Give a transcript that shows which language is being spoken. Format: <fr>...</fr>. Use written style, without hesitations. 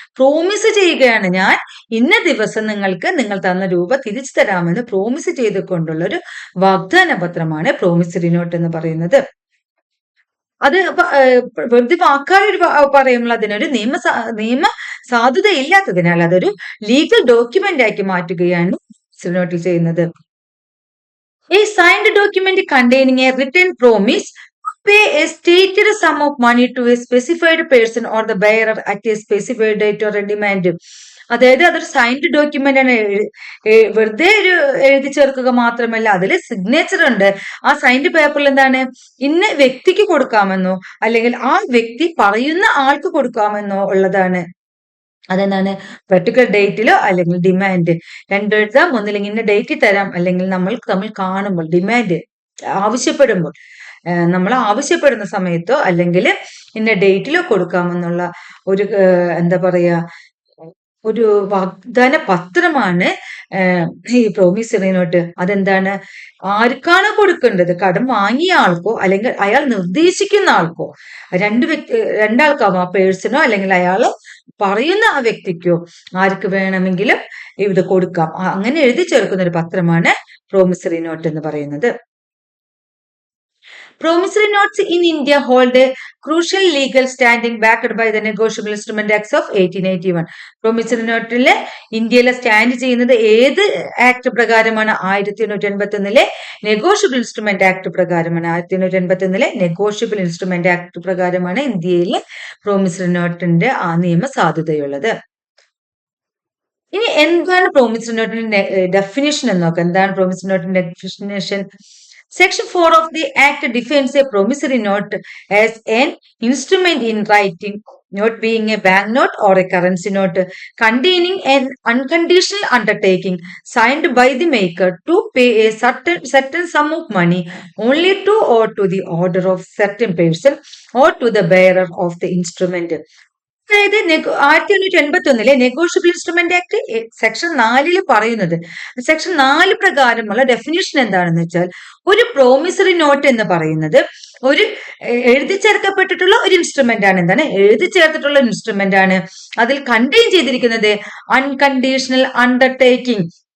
<ml>Promise ചെയ്യുകയാണ്, ഞാൻ ഇന്ന ദിവസം നിങ്ങൾ തന്ന രൂപ തിരിച്ചു തരാമെന്ന് പ്രോമിസ് ചെയ്തുകൊണ്ടുള്ള ഒരു വാഗ്ദാന പത്രമാണ് പ്രോമിസറി നോട്ട് എന്ന് പറയുന്നത്. അത് വെറുതെ വാക്കാലൊരു പറയുമ്പോൾ അതിനൊരു നിയമ സാധുത ഇല്ലാത്തതിനാൽ അതൊരു ലീഗൽ ഡോക്യുമെന്റ് ആക്കി മാറ്റുകയാണ് പ്രോമിസറി നോട്ടിൽ ചെയ്യുന്നത്.</ml> <en>A signed document containing a written promise to pay a stated sum of money to a specified person or the bearer at a specified date or a demand.</en> <ml>അതായത് അതൊരു signed document ആണ്. വെറുതെ ഒരു എഴുതി ചേർക്കുക മാത്രമല്ല, അതിൽ സിഗ്നേച്ചർ ഉണ്ട്. ആ സൈൻഡ് പേപ്പറിൽ എന്താണ്, ഇന്ന വ്യക്തിക്ക് കൊടുക്കാമെന്നോ അല്ലെങ്കിൽ ആ വ്യക്തി പറയുന്ന ആൾക്ക് കൊടുക്കാമെന്നോ ഉള്ളതാണ്. അതെന്താണ്? പെർട്ടിക്കുലർ ഡേറ്റിലോ അല്ലെങ്കിൽ ഡിമാൻഡ് രണ്ടെഴുതാം. ഒന്നില്ലെങ്കിൽ ഇന്ന ഡേറ്റിൽ തരാം, അല്ലെങ്കിൽ നമ്മൾ തമ്മിൽ കാണുമ്പോൾ ഡിമാൻഡ് ആവശ്യപ്പെടുമ്പോൾ, നമ്മൾ ആവശ്യപ്പെടുന്ന സമയത്തോ അല്ലെങ്കിൽ ഇന്ന ഡേറ്റിലോ കൊടുക്കാമെന്നുള്ള ഒരു എന്താ പറയാ ഒരു വാഗ്ദാന പത്രമാണ് ഈ പ്രോമിസറി നോട്ട്. അതെന്താണ്? ആർക്കാണ് കൊടുക്കേണ്ടത്? കടം വാങ്ങിയ ആൾക്കോ അല്ലെങ്കിൽ അയാൾ നിർദ്ദേശിക്കുന്ന ആൾക്കോ, രണ്ടാൾക്കാവും. ആ പേഴ്സണോ അല്ലെങ്കിൽ അയാള് പറയുന്ന ആ വ്യക്തിക്കോ ആർക്ക് വേണമെങ്കിലും ഇത് കൊടുക്കാം. അങ്ങനെ എഴുതി ചേർക്കുന്ന ഒരു പത്രമാണ് പ്രോമിസറി നോട്ട് എന്ന് പറയുന്നത്.</ml> <en>Promissory notes in India hold a crucial legal standing backed by the Negotiable Instrument Acts of 1881.</en> <ml>Promissory നോട്ടില് ഇന്ത്യയിലെ സ്റ്റാൻഡ് ചെയ്യുന്നത് ഏത് ആക്ട് പ്രകാരമാണ്? 1881 നെഗോഷ്യബിൾ ഇൻസ്ട്രുമെന്റ് ആക്ട് പ്രകാരമാണ്. 1881 നെഗോഷ്യബിൾ ഇൻസ്ട്രുമെന്റ് ആക്ട് പ്രകാരമാണ് ഇന്ത്യയിൽ പ്രോമിസറി നോട്ടിന്റെ ആ നിയമ സാധുതയുള്ളത്. ഇനി എന്താണ് പ്രോമിസറി നോട്ടിന്റെ ഡെഫിനിഷൻ എന്ന് നോക്കാം. എന്താണ് promissory നോട്ടിന്റെ definition?</ml> <en>Section 4 of the Act defines a promissory note as an instrument in writing, note being a banknote or a currency note, containing an unconditional undertaking signed by the maker to pay a certain sum of money only to or to the order of certain person or to the bearer of the instrument.</en> <ml>അതായത് 1881 negotiable instrument act section 4 പറയുന്നത്, section 4 പ്രകാരമുള്ള definition എന്താണെന്ന് വെച്ചാൽ, ഒരു promissory note എന്ന് പറയുന്നത് ഒരു എഴുതി ചേർക്കപ്പെട്ടിട്ടുള്ള ഒരു ഇൻസ്ട്രുമെന്റ് ആണ്. എന്താണ് എഴുതി ചേർത്തിട്ടുള്ള ഇൻസ്ട്രുമെന്റ് ആണ്. അതിൽ കണ്ടെയ്ൻ ചെയ്തിരിക്കുന്നത് അൺകണ്ടീഷണൽ അണ്ടർടേക്കിംഗ്.</ml>